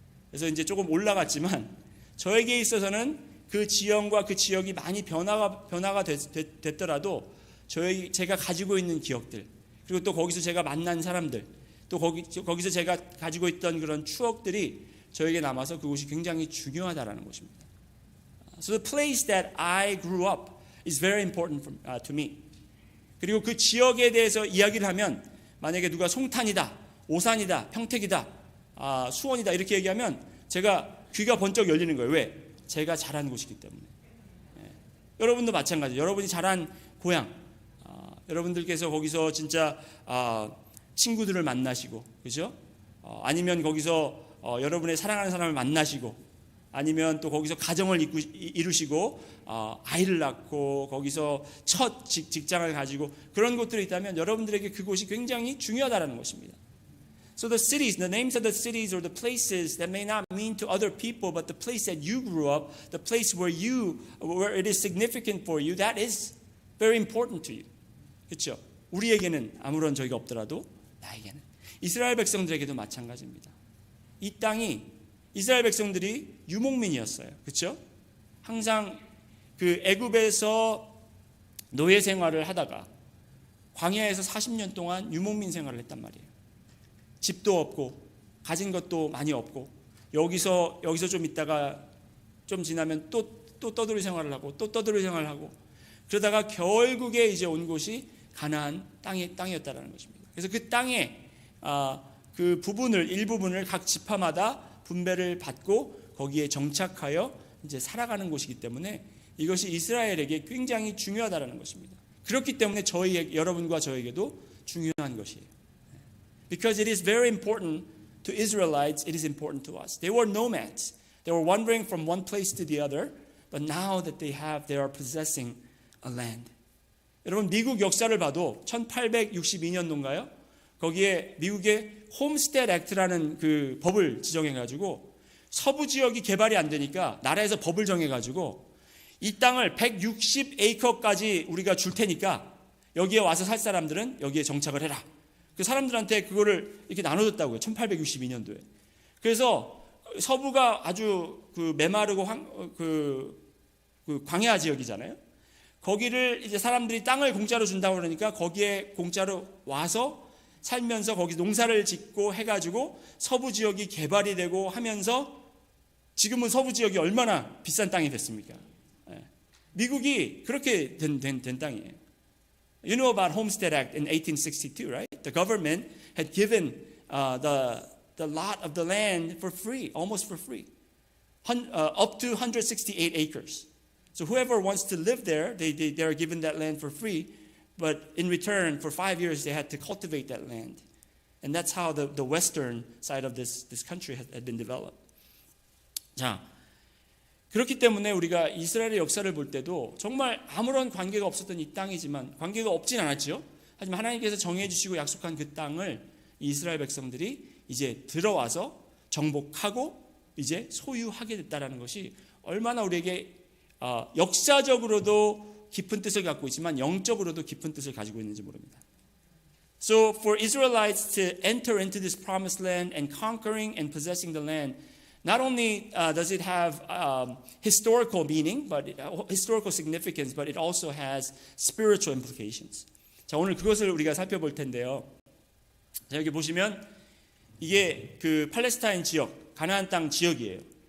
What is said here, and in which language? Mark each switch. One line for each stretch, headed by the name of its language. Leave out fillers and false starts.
Korean: 그래서 이제 조금 올라갔지만 저에게 있어서는 그 지형과 그 지역이 많이 변화가 됐더라도 제가 가지고 있는 기억들, 그리고 또 거기서 제가 만난 사람들, 또 거기서 제가 가지고 있던 그런 추억들이 저에게 남아서 그곳이 굉장히 중요하다라는 것입니다.
English: So the place that I grew up is very important to me.
Korean: 그리고 그 지역에 대해서 이야기를 하면 만약에 누가 송탄이다, 오산이다, 평택이다, 수원이다 이렇게 얘기하면 제가 귀가 번쩍 열리는 거예요. 왜? 제가 자란 곳이기 때문에. 여러분도 마찬가지예요. 여러분이 자란 고향, 여러분들께서 거기서 진짜 친구들을 만나시고, 그죠? 아니면 거기서 여러분의 사랑하는 사람을 만나시고, 아니면 또 거기서 가정을 이루시고 아이를 낳고 거기서 첫 직장을 가지고 그런 곳들이 있다면 여러분들에게 그곳이 굉장히 중요하다는 것입니다.
English: So the cities, the names of the cities or the places that may not mean to other people, but the place that you grew up, the place where it is significant for you, that is very important to you.
Korean: 그렇죠? 우리에게는 아무런 저희가 없더라도 나에게는. 이스라엘 백성들에게도 마찬가지입니다. 이 땅이 이스라엘 백성들이 유목민이었어요. 그렇죠? 항상 그 애굽에서 노예 생활을 하다가 광야에서 40년 동안 유목민 생활을 했단 말이에요. 집도 없고 가진 것도 많이 없고 여기서 좀 있다가 좀 지나면 또 떠돌이 생활을 하고 또 떠돌이 생활을 하고 그러다가 결국에 이제 온 곳이 가나안 땅이었다라는 것입니다. 그래서 그 땅에 그 일부분을 각 지파마다 분배를 받고 거기에 정착하여 이제 살아가는 곳이기 때문에 이것이 이스라엘에게 굉장히 중요하다는 것입니다. 그렇기 때문에 여러분과 저에게도 중요한 것이에요.
English: Because it is very important to Israelites, it is important to us. They were nomads. They were wandering from one place to the other, but now that they are possessing a land.
Korean: 여러분 미국 역사를 봐도 1862년도인가요? 거기에 미국의 홈스테드 액트라는 그 법을 지정해 가지고 서부 지역이 개발이 안 되니까 나라에서 법을 정해 가지고 이 땅을 160에이커까지 우리가 줄 테니까 여기에 와서 살 사람들은 여기에 정착을 해라. 그 사람들한테 그거를 이렇게 나눠줬다고요. 1862년도에. 그래서 서부가 아주 그 메마르고 그 광야 지역이잖아요. 거기를 이제 사람들이 땅을 공짜로 준다고 그러니까 거기에 공짜로 와서 살면서 거기 농사를 짓고 해가지고 서부 지역이 개발이 되고 하면서 지금은 서부 지역이 얼마나 비싼 땅이 됐습니까? 미국이 그렇게 된 땅이에요.
English: You know about Homestead Act in 1862, right? The government had given the lot of the land for free, almost for free, up to 168 acres. So whoever wants to live there, they are given that land for free. But in return, for 5 years, they had to cultivate that land. And that's how the western side of this country had been developed.
Korean: 자, 그렇기 때문에 우리가 이스라엘의 역사를 볼 때도 정말 아무런 관계가 없었던 이 땅이지만 관계가 없진 않았죠. 하지만 하나님께서 정해 주시고 약속한 그 땅을 이스라엘 백성들이 이제 들어와서 정복하고 이제 소유하게 됐다라는 것이 얼마나 우리에게 역사적으로도 깊은 뜻을 갖고 있지만 영적으로도 깊은 뜻을 가지고 있는지 모릅니다.
English: So for Israelites to enter into this promised land and conquering and possessing the land, not only does it have historical meaning, but historical significance, but it also has spiritual implications.
Korean: 자, 오늘 그것을 우리가 살펴볼 텐데요. 자, 여기 보시면 이게 그 팔레스타인 지역, 가나안 땅 지역이에요.